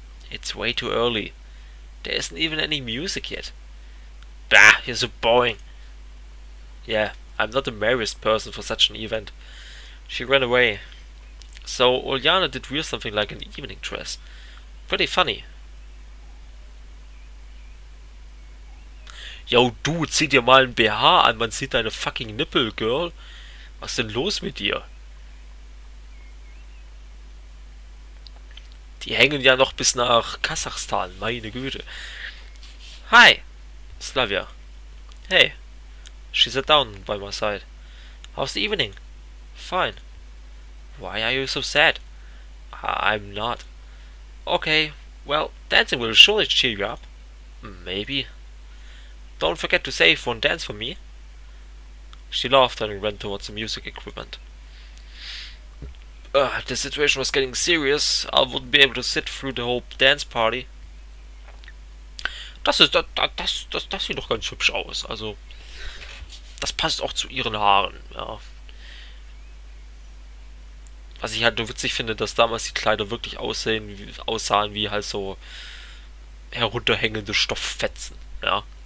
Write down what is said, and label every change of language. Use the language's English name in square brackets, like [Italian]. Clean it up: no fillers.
[English] It's way too early. There isn't even any music yet. Bah, you're so boring. Yeah, I'm not the merriest person for such an event. She ran away. So Uljana did wear something like an evening dress. Pretty funny. [German] Yo, du, zieh dir mal ein BH an, man sieht deine fucking Nippel, Girl. Was ist denn los mit dir? Die hängen ja noch bis nach Kasachstan, meine Güte. [English] Hi, Slavia. Hey. She sat down by my side. How's the evening? Fine. Why are you so sad? I'm not. Okay, well, dancing will surely cheer you up. Maybe. Don't forget to save one dance for me. She laughed and ran towards the music equipment. The situation was getting serious. I wouldn't be able to sit through the whole dance party. [German] Das sieht doch ganz hübsch aus. Also, das passt auch zu ihren Haaren, ja. Was ich halt nur witzig finde, dass damals die Kleider wirklich aussahen wie halt so herunterhängende Stofffetzen, ja.